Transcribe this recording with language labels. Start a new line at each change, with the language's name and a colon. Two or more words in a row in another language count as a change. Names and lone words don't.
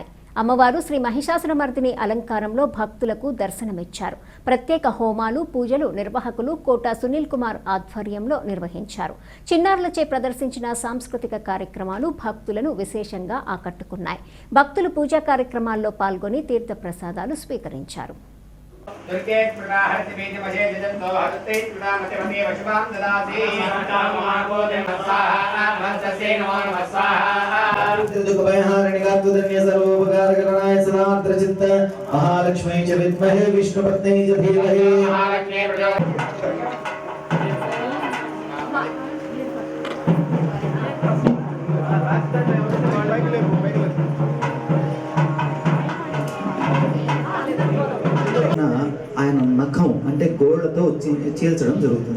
Telugu: అమ్మవారు శ్రీ మహిషాసురమర్దిని అలంకారంలో భక్తులకు దర్శనమిచ్చారు. ప్రత్యేక హోమాలు, పూజలు నిర్వాహకులు కోట సునీల్ కుమార్ ఆధ్వర్యంలో నిర్వహించారు. చిన్నారులచే ప్రదర్శించిన సాంస్కృతిక కార్యక్రమాలు భక్తులను విశేషంగా ఆకట్టుకున్నాయి. భక్తులు పూజా కార్యక్రమాల్లో పాల్గొని తీర్థ ప్రసాదాలు స్వీకరించారు.
Sanskrit: महालक्ष्मी च विद्महे विष्णुपत्नी च धीमहि
Telugu: ఆయన నఖం అంటే గోళ్లతో చీల్చడం జరుగుతుంది.